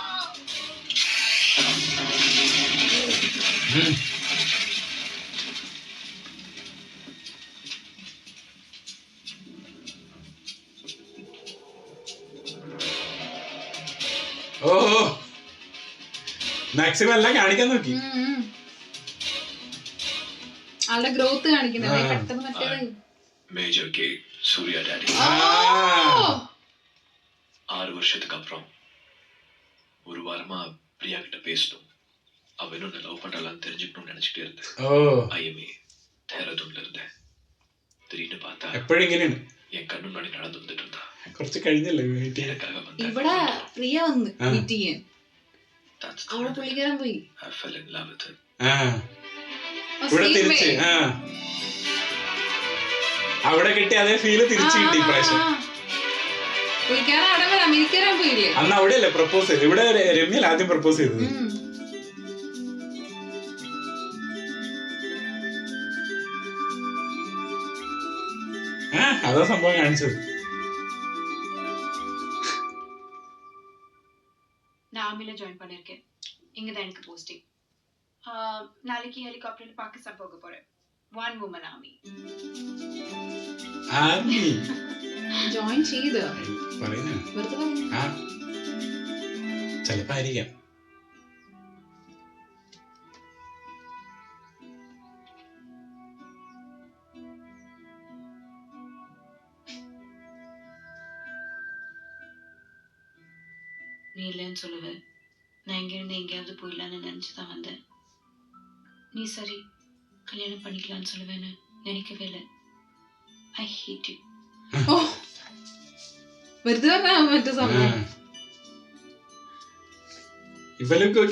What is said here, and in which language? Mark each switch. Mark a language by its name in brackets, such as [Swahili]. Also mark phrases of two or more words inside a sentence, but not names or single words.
[Malayalam] ഓ മാക്സിമം എല്ലാം കാണിക്കാൻ നോക്കി. ആളുടെ ഗ്രോത്ത് കാണിക്കുന്നത് പെട്ടെന്ന് മറ്റേത് [Tamil] മേജർ കെ സൂര്യ ഡാഡി 6 வருஷத்துக்கு அப்புறம் ஒரு வாரமா பிரியா கிட்ட பேசணும். அவ என்ன லவ் பண்றாளான்னு தெரிஞ்சுக்கணும்னு நினைச்சிட்டே இருந்தேன். ஐஎம்ஏ தேரதூன்ல இருந்தேன். திடீர்னு பார்த்தா [Malayalam] എപ്പോഴും ഇങ്ങനെയാണ്. [Tamil] என் கண்ணு முன்னாடி நடந்து வந்துட்டு இருந்தா. [Malayalam] കുറച്ച് കഴിഞ്ഞല്ലേ [Tamil] எனக்காக வந்தா. [Malayalam] ഇവിടെ പ്രിയ വന്ന് മീറ്റ് ചെയ്യാൻ. അവിടെ പുള്ളിക്കാരൻ പോയി. [English] I fell in love with her. [Malayalam] ഇവിടെ തിരിച്ച് അവിടെ കിട്ടി അതേ ഫീല് തിരിച്ചു കിട്ടി ഇപ്രാവശ്യം. പുള്ളിക്കാരൻ അവിടെ വരെ അമേരിക്കയിലാൻ പോയില്ലേ. അന്ന് അവിടെയല്ലേ പ്രപ്പോസ് ചെയ്തത്. ഇവിടെ രമ്യയിൽ ആദ്യം പ്രപ്പോസ് ചെയ്തത്. അതാ സംഭവം കാണിച്ചത്. [Tamil] நான் ஆர்மில ஜாயின் பண்ணிருக்கேன். இங்க தான் எனக்கு போஸ்டிங். நாளைக்கு ஹெலிகாப்டர்ல பாகிஸ்தான் போக போறேன். [English] 1 woman army. [Malayalam] ആർമി ജോയിൻ ചെയ്തോ പറയുന്നേ. വെറുതെ പറഞ്ഞു. ചിലപ്പോ ആയിരിക്കാം. [Tamil] நீ இல்லைன்னு சொல்லுவேன். நான் இங்கிருந்து எங்கேயாவது போயிடலான்னு நினைச்சுதான் வந்தேன். நீ சரி கல்யாணம் பண்ணிக்கலான்னு சொல்லுவேன்னு நினைக்கவே இல்லை. [English] I hate you. [Malayalam] വെറുതെ പറഞ്ഞാ മറ്റേ സമയം ഇപ്പൊ ലുക്ക് നോക്കി.